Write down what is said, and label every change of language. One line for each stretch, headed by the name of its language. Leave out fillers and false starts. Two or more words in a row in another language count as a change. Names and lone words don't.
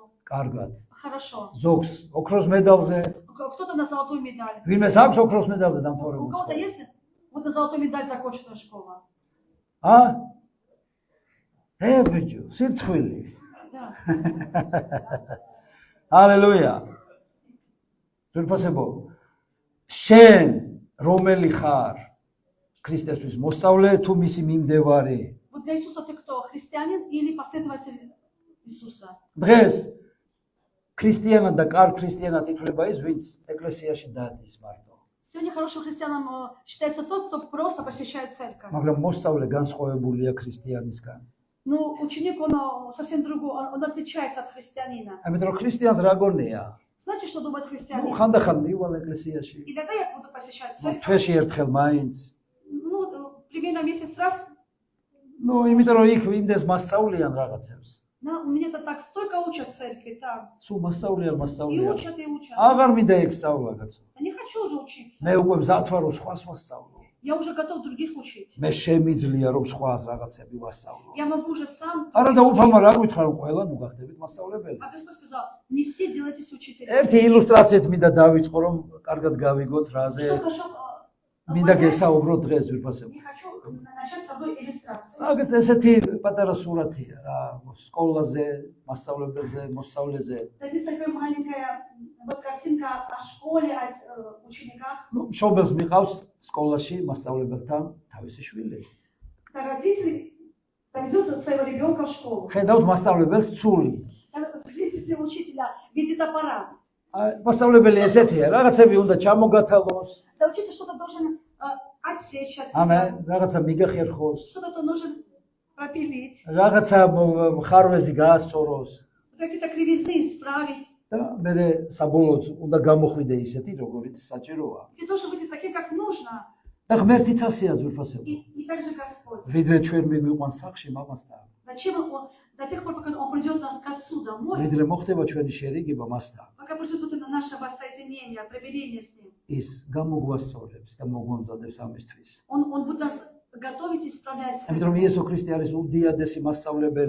Georgian: კარგად.
Russian: Хорошо.
Georgian: ზოგს ოქროს медалზე,
Russian: Кто-то на золотую медаль.
Georgian: ვინმეს აქვს ოქროს медалზე
Russian: У
Georgian: დამთავრებული
Russian: кого-то
Georgian: სკოლა?
Russian: есть вот на золотую медаль законченная школа?
Georgian: ბიჭო, სირცხვილი.
Russian: Да.
Georgian: ჰალელუია. ზურფასებო, შენ რომელი ხარ? ქრისტესთვის მოსწავლე თუ მისი მიმდევარი?
Russian: Вот для Иисуса ты кто? Христианин или последователь Иисуса?
Georgian: დღეს ქრისტიანად და კარგ ქრისტიანად ითვლება ის, ვინც ეკლესიაში დადის მარტო.
Russian: Сегодня хорошим христианом считается тот, кто просто посещает церковь.
Georgian: მაგრამ მოსწავლე განსხვავებულია ქრისტიანისგან.
Russian: Ну, ученик, он совсем другой, он отличается от христианина.
Georgian: ამიტომ რომ ქრისტიანს რა გონია?
Russian: Знаете, что думает христианин?
Georgian: ხანდახან მივალ ეკლესიაში.
Russian: Иногда я буду посещать церковь,
Georgian: თვეში ერთხელ მაინც.
Russian: ну, примерно месяц раз.
Georgian: ნუ იმიტომ რომ იქ იმდეს მასწავლიან რაღაცებს.
Russian: Но меня-то так столько учат в церкви там.
Georgian: სულ მასწავლიან,
Russian: И
Georgian: მასწავლიან.
Russian: учат, и учат.
Georgian: აღარ მინდა ეგ სწავლა კაცო.
Russian: Я не хочу уже учиться.
Georgian: მე უკვე მზად ვარ რომ სხვას ვასწავლო.
Russian: Я уже готов других учить.
Georgian: მე შემიძლია რომ სხვას რაღაცები ვასწავლო.
Russian: Я могу уже сам.
Georgian: არა და უფალმა რა გვითხრა რომ ყველა ნუ გახდებით მასწავლებელი.
Russian: А Господь сказал, не все делайтесь учителями.
Georgian: ერთი ილუსტრაციით მინდა დავიწყო რომ კარგად გავიგოთ რაზე
Russian: Что хочу
Georgian: მინდა
Russian: понять,
Georgian: გესაუბროთ დღეს ვირფასებ.
Russian: я хочу начать с одной иллюстрации.
Georgian: აგეთ ესეთი პატარა სურათია რა სკოლაზე, მასწავლებელზე, მოსწავლეზე.
Russian: Здесь такая маленькая вот картинка о школе, о учениках.
Georgian: ნუ მშობელს მიყავს სკოლაში მასწავლებელთან თავისი შვილი.
Russian: Когда родители повезут своего ребенка в школу.
Georgian: ხედავთ მასწავლებელს ცული.
Russian: Видите учителя, видит аппарат.
Georgian: მასწავლებელი ესეთია, რაღაცები უნდა ჩამოგათალოს,
Russian: Да учитель что-то должен отсечь от
Georgian: ამე
Russian: себя.
Georgian: რაღაცა მიგახერხოს,
Russian: Что-то нужно пропилить.
Georgian: რაღაცა ხარვეზი გაასწოროს
Russian: Какие-то кривизны исправить.
Georgian: და მე საბოლოოდ უნდა გამოხვიდე ისეთი, როგორიც საჭიროა.
Russian: Ты должен быть таким, как нужно.
Georgian: და ღმერთიც ასეა ზურფასებო.
Russian: И также Господь.
Georgian: ვიდრე ჩვენ მიგვიყვანს სახში მამასთან.
Russian: Зачем До тех пор, пока Он придет нас к Отцу домой,
Georgian: ვიდრე მოხდება ჩვენი შერიგება მასთან,
Russian: пока придет вот это наше воссоединение, примирение с Ним,
Georgian: ის გამოგვასწორებს და მოგვამზადებს ამისთვის.
Russian: Он будет нас готовить и исправлять.
Georgian: ამიტომ იესო ქრისტე არის უდიადესი მასწავლებელი